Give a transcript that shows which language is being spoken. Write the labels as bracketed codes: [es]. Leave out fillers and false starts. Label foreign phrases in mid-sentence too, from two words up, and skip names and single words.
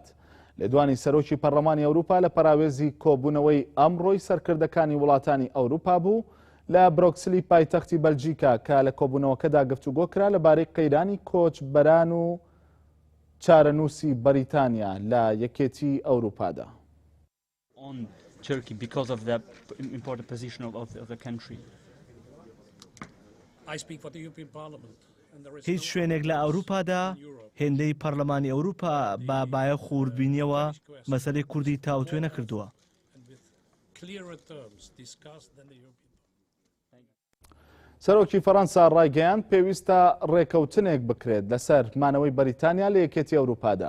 [ckb] لێدوانی سەرۆکی پەرلەمانی ئەوروپا لە پەراوێزی کۆبوونەوەی ئەمڕۆی سەرکردەکانی وڵاتانی ئەوروپا بوو لە برۆکسلی پایتەختی بەلجیکا کە لە کۆبوونەوەکەدا گفتوگۆ کرا لەبارەی قەیرانی کۆچبەران و چارەنووسی بەریتانیا لە یەکێتی ئەوروپادا. [en] Turkey because of the important position of the country. I speak for the European Parliament. [ckb] هیچ شوێنێک لە ئەوروپادا هێندەی پەرلەمانی ئەوروپا بە بایە خوردبینیەوە مەسەلەی کوردی تاوتوێ نەکردووە. سەرۆکی فەڕەنسا ڕایگەیاند پێویستە ڕێکەوتنێک بکرێت لەسەر مانەوەی بەریتانیا لە یەکێتی ئەوروپادا.